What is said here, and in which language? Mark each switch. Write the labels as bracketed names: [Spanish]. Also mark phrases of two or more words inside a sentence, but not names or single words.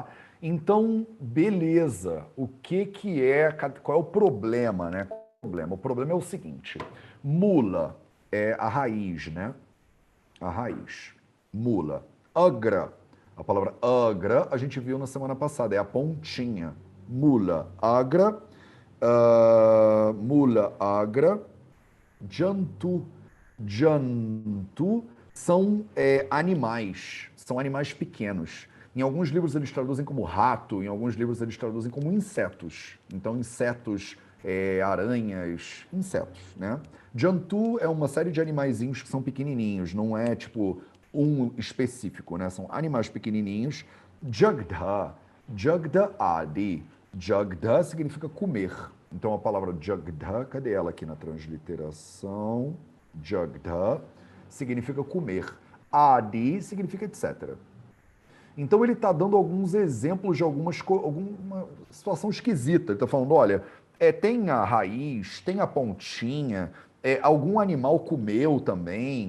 [Portuguese] Então, beleza. Qual é o problema, né? O problema é o seguinte: mula é a raiz, né? A raiz. Mula. Agra. A palavra agra a gente viu na semana passada, é a pontinha. [Sanskrit] मूल, अग्र। मूल, अग्र. [Portuguese] Jantu. Jantu são animais. São animais pequenos. Em alguns livros eles traduzem como rato, em alguns livros eles traduzem como insetos. Então, insetos, aranhas, insetos, né? Jantu é uma série de animaizinhos que são pequenininhos, não é tipo um específico, né? São animais pequenininhos. [Sanskrit] जग्ध, जग्ध आदि. [Portuguese] Jagda significa comer. Então a palavra Jagda, cadê ela aqui na transliteração? Jagda significa comer. Adi significa etc. Então ele está dando alguns exemplos de alguma situação esquisita. Ele está falando, olha, tem a raiz, tem a pontinha, algum animal comeu também.